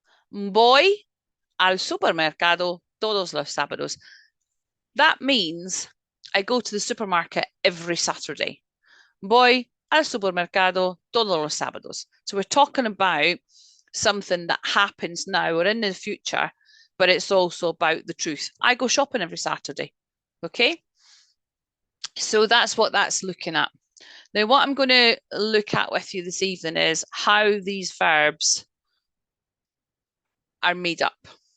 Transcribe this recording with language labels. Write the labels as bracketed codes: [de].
[es] Voy al supermercado todos los sábados. [en] That means I go to the supermarket every Saturday. [es] Voy al supermercado todos los sábados. [en] So we're talking about something that happens now or in the future, but it's also about the truth. I go shopping every Saturday. Okay? So that's what that's looking at. Now, what I'm going to look at with you this evening is how these verbs are made up.